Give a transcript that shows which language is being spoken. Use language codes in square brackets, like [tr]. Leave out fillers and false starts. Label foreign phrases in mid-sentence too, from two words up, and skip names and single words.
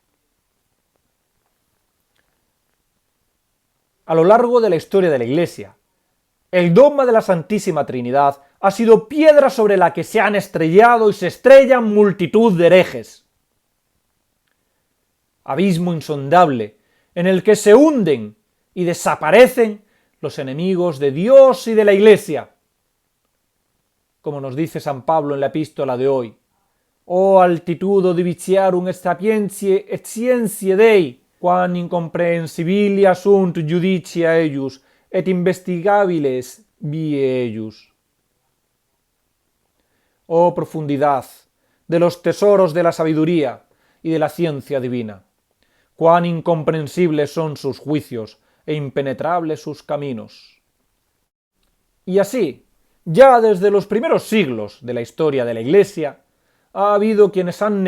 [es] A lo largo de la historia de la Iglesia, el dogma de la Santísima Trinidad ha sido piedra sobre la que se han estrellado y se estrellan multitud de herejes. Abismo insondable en el que se hunden y desaparecen los enemigos de Dios y de la Iglesia. Como nos dice San Pablo en la epístola de hoy: [la] «O altitudo diviciarum sapientiae et scientiae Dei, quam incomprehensibilia sunt judicia eius, et investigabiles vie eius». [es] Oh profundidad de los tesoros de la sabiduría y de la ciencia divina, cuán incomprensibles son sus juicios e impenetrables sus caminos. Y así, ya desde los primeros siglos de la historia de la Iglesia, ha habido quienes han